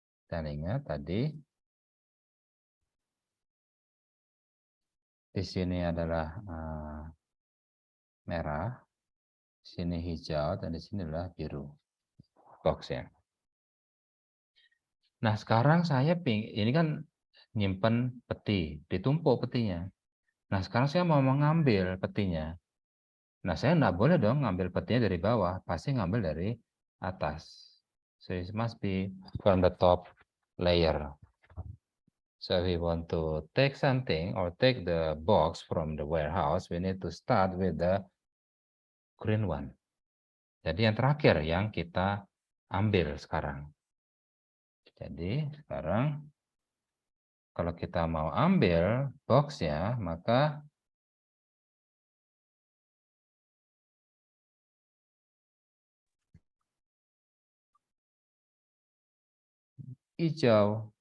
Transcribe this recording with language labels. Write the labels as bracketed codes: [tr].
[id] Dan ingat tadi di sini adalah merah, sini hijau, dan di sini adalah biru boxnya. Nah, sekarang saya ini kan nyimpen peti, ditumpuk petinya. Nah, sekarang saya mau mengambil petinya. Nah, saya nggak boleh dong ngambil petinya dari bawah, pasti ngambil dari atas. [en] So, it must be from the top layer. So, if we want to take something or take the box from the warehouse, we need to start with the green one. [id] Jadi yang terakhir yang kita ambil sekarang. Jadi sekarang kalau kita mau ambil boxnya, maka hijau.